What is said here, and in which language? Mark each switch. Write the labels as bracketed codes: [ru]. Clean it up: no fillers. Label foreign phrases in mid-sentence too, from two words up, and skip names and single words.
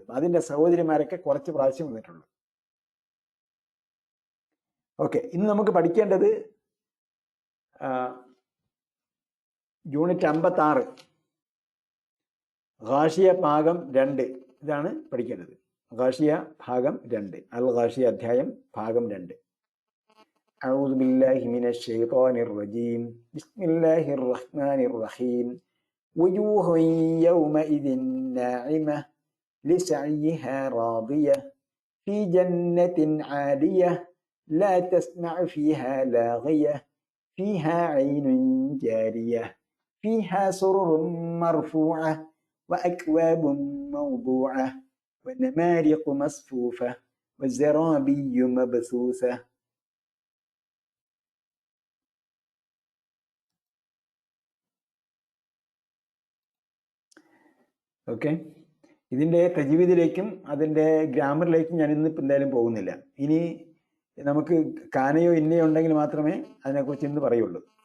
[ml] അതിന്റെ സഹോദരിമാരൊക്കെ കുറച്ച് പ്രാവശ്യം വന്നിട്ടുള്ളൂ. ഓക്കെ, ഇന്ന് നമുക്ക് പഠിക്കേണ്ടത് യൂണിറ്റ് 56 ഗാഷിയ ഭാഗം 2 ഇതാണ് പഠിക്കേണ്ടത്. ഗാഷിയ ഭാഗം 2, അൽ ഗാഷിയ അധ്യായം ഭാഗം 2. [ar] أعوذ بالله من الشيطان الرجيم. بسم الله الرحمن الرحيم. وجوه يومئذ ناعمة لسعيها راضية في جنة عالية لا تسمع فيها لاغية فيها عين جارية فيها سرر مرفوعة وأكواب موضوعة ونمارق مصفوفة وزرابي مبثوثة. [ml] ഓക്കെ, ഇതിൻ്റെ തജ്വീദിലേക്കും അതിൻ്റെ ഗ്രാമറിലേക്കും ഞാൻ ഇന്നിപ്പോൾ എന്തായാലും പോകുന്നില്ല. ഇനി നമുക്ക് കാനയോ ഇന്നയോ ഉണ്ടെങ്കിൽ മാത്രമേ അതിനെക്കുറിച്ച് ഇന്ന് പറയുള്ളൂ.